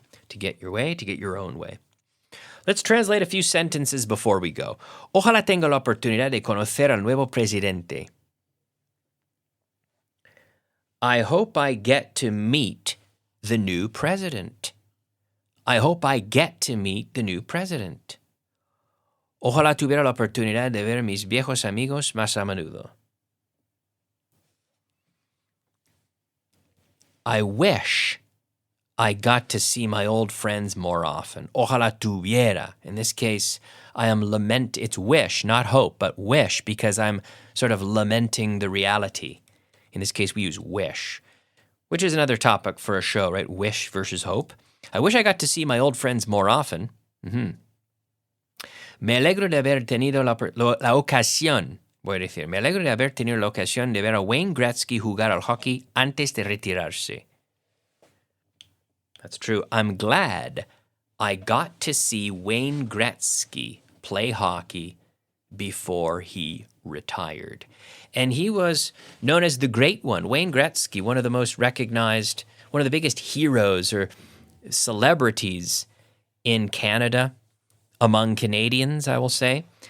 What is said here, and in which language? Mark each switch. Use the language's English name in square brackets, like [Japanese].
[English] To get your way, to get your own way. Let's translate a few sentences before we go. [Spanish] Ojalá tenga la oportunidad de conocer al nuevo presidente. [English] I hope I get to meet the new president. I hope I get to meet the new president. [Spanish] Ojalá tuviera la oportunidad de ver mis viejos amigos más a menudo. [English] I wish I got to see my old friends more often. [Spanish] Ojalá tuviera. [English] In this case, it's wish, not hope, but wish, because I'm sort of lamenting the reality. In this case, we use wish, which is another topic for a show, right? Wish versus hope. I wish I got to see my old friends more often. [Spanish] Me alegro de haber tenido la ocasión, voy a decir, me alegro de haber tenido la ocasión de ver a Wayne Gretzky jugar al hockey antes de retirarse. [English] That's true. I'm glad I got to see Wayne Gretzky play hockey before he retired. And he was known as the Great One. Wayne Gretzky, one of the most recognized, one of the biggest heroes or celebrities in Canada, among Canadians, I will say.